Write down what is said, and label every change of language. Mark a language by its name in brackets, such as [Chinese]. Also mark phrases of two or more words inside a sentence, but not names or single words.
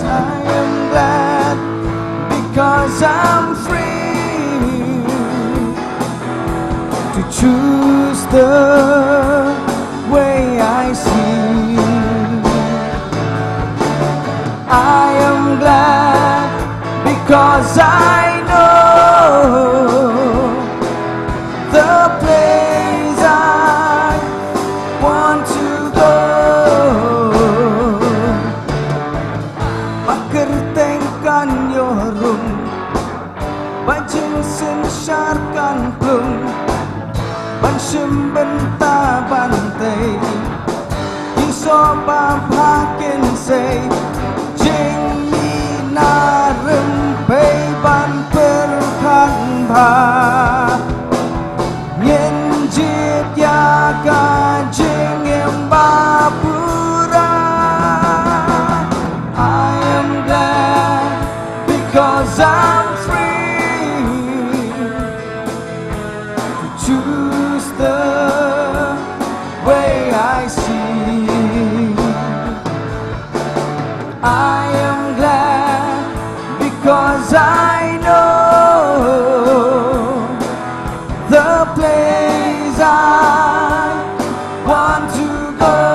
[English] I am glad because I'm free to choose the way I see. I am glad because I know the place I want to go. [Khasi] Makertengkan yorum, bajing sinsharkan plum, banshim benta bantay, isoba bhakin say, jing mi narim pay ban perkhan bha. Kajing Embapura. [English] I am glad because I'm free to choose the way I see. I am glad because I know the place I want to go.